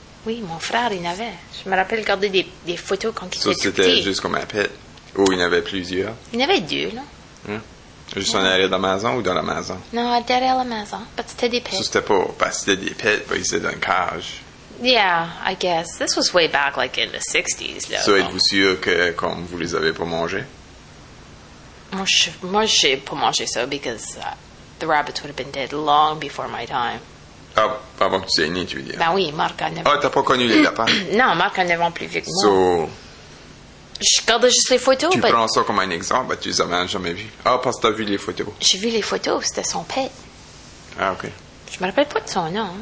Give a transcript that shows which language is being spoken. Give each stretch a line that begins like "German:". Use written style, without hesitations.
French: Oui, mon frère, il en avait. Je me rappelle garder des photos quand il était petit. Ça, c'était juste comme un pet? Ou il en avait plusieurs? Il en avait deux, là. Juste en arrière de la maison ou dans la maison? Non, derrière la maison, parce que c'était des pets. Ça, c'était pas... Parce que c'était des pets, mais c'était dans une cage.
English: Yeah, I guess. This was way back, like, in the 60s,
French: là. So, êtes-vous sûr que, comme, vous les avez pas mangés? Moi, j'ai pas mangé ça,
English: because the rabbits would have been dead long before my time.
French: Ah, avant que tu sois né, tu veux dire? Ben oui, Marc en avait... Ah, t'as pas connu les lapins? Non, Marc en avait plus vieux que moi. So... Je garde juste les photos, tu prends ça comme un exemple, tu les as jamais vus. Ah, parce que t'as vu les photos. J'ai vu les photos, c'était son pet. Ah, OK. Je me rappelle pas de son nom.